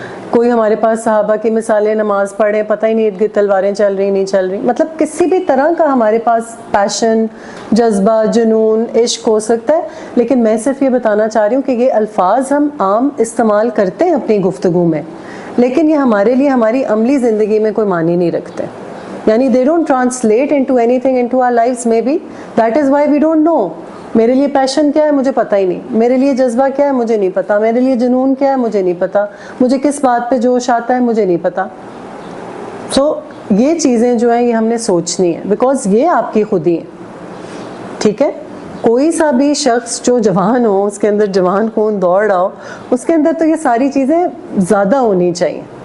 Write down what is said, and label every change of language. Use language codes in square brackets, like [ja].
[ur] کوئی ہمارے پاس صحابہ کی مثالیں, نماز پڑھیں پتہ ہی نہیں ارد گرد تلواریں چل رہی نہیں چل رہی. مطلب کسی بھی طرح کا ہمارے پاس پیشن, جذبہ, جنون, عشق ہو سکتا ہے. لیکن میں صرف یہ بتانا چاہ رہی ہوں کہ یہ الفاظ ہم عام استعمال کرتے ہیں اپنی گفتگو میں, لیکن یہ ہمارے لیے ہماری عملی زندگی میں کوئی معنی نہیں رکھتے. [en] یعنی they don't translate into anything into our lives maybe. That is why we don't know. [ur] میرے لیے پیشن کیا ہے مجھے پتہ ہی نہیں, میرے لیے جذبہ کیا ہے مجھے نہیں پتا, میرے لیے جنون کیا ہے مجھے نہیں پتا, مجھے کس بات پہ جوش آتا ہے مجھے نہیں پتا. سو یہ چیزیں جو ہیں یہ ہم نے سوچنی ہے, بیکاز یہ آپ کی خودی ہے. ٹھیک ہے, کوئی سا بھی شخص جو جوان ہو, اس کے اندر جوان خون دوڑ رہا ہو, اس کے اندر تو یہ ساری چیزیں زیادہ ہونی چاہیے.